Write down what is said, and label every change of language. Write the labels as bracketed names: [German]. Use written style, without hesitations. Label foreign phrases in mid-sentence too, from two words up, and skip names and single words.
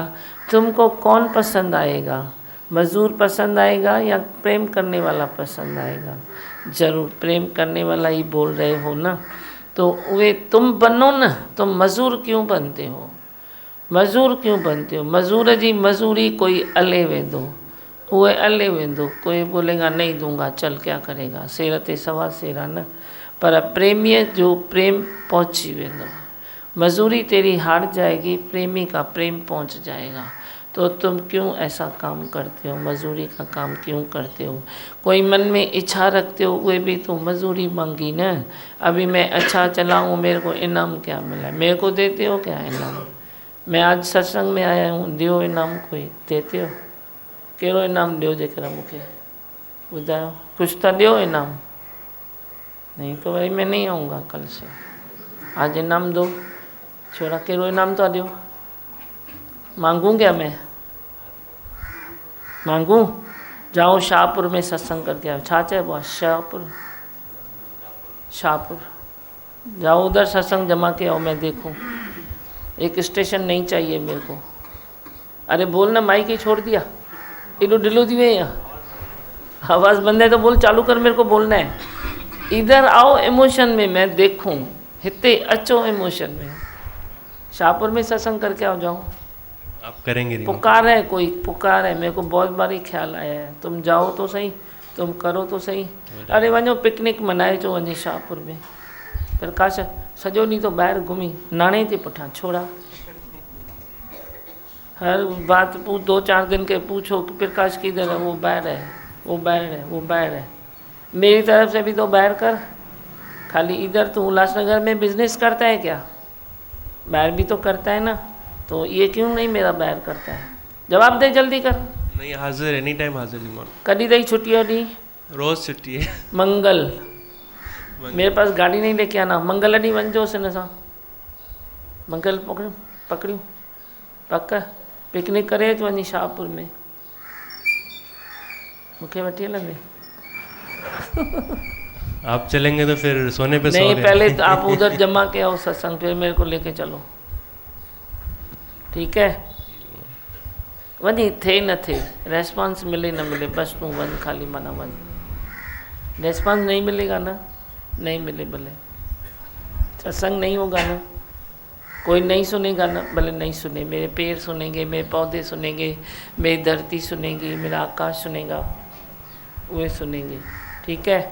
[Hindi] तुमको कौन पसंद आएगा, मज़दूर पसंद आएगा या प्रेम करने वाला पसंद आएगा? ज़रूर प्रेम करने वाला ही बोल रहे हो ना, तो वे तुम बनो ना। तुम मज़दूर क्यों बनते हो, मज़दूर क्यों बनते हो? [Sindhi] मज़दूर जी मज़दूरी कोई अले वेंदो, उहे अले वेंदो। [Hindi] कोई बोलेगा नहीं दूंगा, चल क्या करेगा, [Sindhi] सेर ते सवा सेरा न। पर प्रेमीअ जो प्रेम पहुंची वेंदो, [Hindi] मज़दूरी तेरी हार जाएगी, प्रेमी का प्रेम पहुंच जाएगा। तो तुम क्यों ऐसा काम करते हो, मज़दूरी का काम क्यों करते हो? कोई मन में इच्छा रखते हो, वे भी तो मज़दूरी मांगी न। अभी मैं अच्छा चलाऊँ, मेरे को इनाम क्या मिला, मेरे को देते हो क्या इनाम? मैं आज सत्संग में आया हूँ, दियो इनाम कोई देते हो? [Sindhi] कहिड़ो इनाम ॾियो जेकर मूंखे ॿुधायो, [Hindi] कुछ तो [Sindhi] ॾियो इनाम। [Hindi] नहीं तो भाई मैं नहीं आऊँगा कल से, आज इनाम दो। [Sindhi] छोरा कहिड़ो इनाम तो ॾियो, [Hindi] मांगूँ क्या मैं, मांगूँ? जाओ शाहपुर में सत्संग करके आओ। [Sindhi] छा चइबो आहे [Hindi] शाहपुर, शाहपुर जाओ, उधर सत्संग जमा के आओ, मैं देखूँ। एक स्टेशन नहीं चाहिए मेरे को। अरे बोल ना, माइक ही छोड़ दिया, [Sindhi] एडो ढिलो थी वे [Hindi] यहाँ, आवाज़ बंद है तो बोल, चालू कर, मेरे को बोलना है। इधर आओ इमोशन में, मैं देखूँ, [Sindhi] हिते अचो इमोशन में। [Hindi] शाहपुर में सत्संग करके आओ, जाओ। आप करेंगे? पुकार है, कोई पुकार है, मेरे को बहुत बारी ख्याल आया है। तुम जाओ तो सही, तुम करो तो सही। [Sindhi] अरे वञो पिकनिक मनाए जो वञी शाहपुर में। प्रकाश सॼो ॾींहुं तो ॿाहिरि घुमी, नाणे जे पुठियां छोड़ा। [Hindi] हर बात पूछ, 2-4 दिन के पूछो कि प्रकाश किधर है, वो बाहर है, वो बाहर है, वो बाहर है। मेरी तरफ से भी तो बाहर कर। खाली इधर तो उल्लासनगर में बिजनेस करता है क्या? बाहर भी तो करता है ना, तो ये क्यों नहीं मेरा बाहर करता है? जवाब दे जल्दी कर। नहीं, हाजिर, [English] any time [Hindi] हाजिर जी। कभी दई छुट्टी होती? रोज छुट्टी है। मंगल मेरे पास गाड़ी नहीं लेके आना। [Sindhi] मंगल अड़ी वञो सिन सां। मंगल पकड़ियो पक पिकनिक करे तो वञी शाहपुर में मुझे वठी हलंदे। [Hindi] आप चलेंगे तो फिर सोने पे नहीं, सो पहले तो आप उधर जमा के आओ सत्संग, फिर मेरे को लेके चलो, ठीक है? वही थे न थे, रेस्पॉन्स मिले न मिले, बस तू वन, खाली मना वन। रेस्पॉन्स नहीं मिलेगा ना, नहीं मिले भले, सत्संग नहीं होगा ना, कोई नहीं सुनेगा ना, भले नहीं सुने, मेरे पेड़ सुनेंगे, मेरे पौधे सुनेंगे, मेरी धरती सुनेगी, मेरा आकाश सुनेगा, वे सुनेंगे, ठीक है?